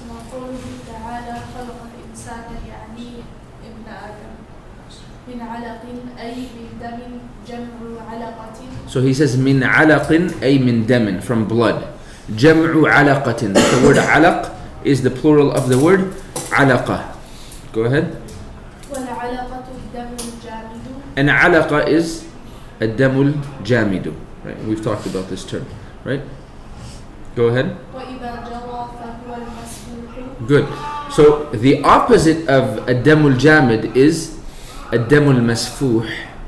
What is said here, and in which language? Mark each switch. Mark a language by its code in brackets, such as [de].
[ar] قوله تعالى خلق الإنسان يعني ابن آدم من علق أي من دم جمع علقة. [en] So he says [ar] من علق أي من دم, [en] from blood. [ar] جمع علقة. [en] The word علق is the plural of the word علقة. Go ahead. [ar] والعلقة الدم الجامد. And علقة is الدم الجامد. [en] Right? We've talked about this term, right? Go ahead. [ar] وإذا جرى فهو المسفوح. [en] Good. So the opposite of [ar] الدم الجامد [en] is [ar] الدم المسفوح.